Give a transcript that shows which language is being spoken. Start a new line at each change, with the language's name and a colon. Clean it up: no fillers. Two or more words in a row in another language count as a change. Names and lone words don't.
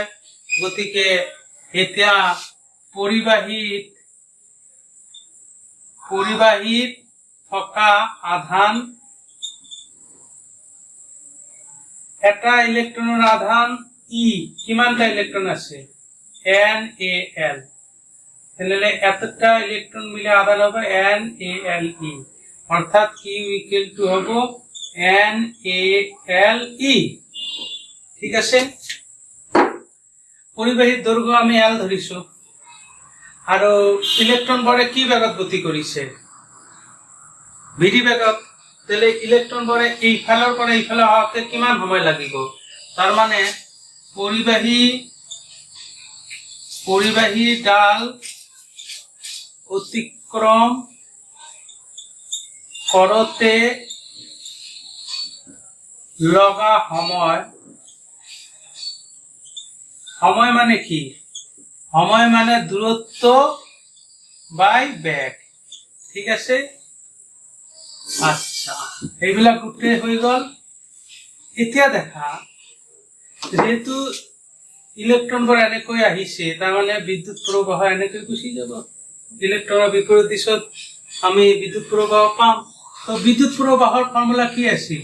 Assamese: গতিকে এতিয়া পৰিবাহীত থকা আধান, এটা ইলেক্ট্ৰনৰ আধান E, কিমানটা ইলেক্ট্ৰন আছে?
Bangla: NaL। তাহলে এতটা ইলেক্ট্রন মিলে আধান হবে NaLe, অর্থাৎ Q
English: equal to
Bangla: হবে NaLe।
Assamese: ঠিক আছে, পৰিবাহীৰ দৈৰ্ঘ্য আমি L ধৰিছো আৰু ইলেক্ট্ৰন বৰে কি বেগত গতি কৰিছে? VD বেগত। তাহলে ইলেক্ট্ৰন বৰে এইফালৰ পৰা এইফালে আহোঁতে কিমান সময় লাগিব? তাৰ মানে পৰিবাহীডাল অতিক্রম করতে লগা সময় মানে কি? সময় মানে দূরত্ব বাই বেগ। ঠিক আছে, আচ্ছা, এইবিলাক গোটেই হৈ গল। এতিয়া দেখা, যেহেতু ইলেক্ট্ৰনবোৰ এনেকৈ আহিছে, তাৰমানে বিদ্যুৎ প্ৰবাহ এনেকৈ গুচি যাব। ইলেক্ট্ৰনৰ বিপৰীত দিশত আমি বিদ্যুৎ প্ৰবাহ পাম। তো বিদ্যুৎ প্ৰবাহৰ ফৰ্মুলা কি আছিল?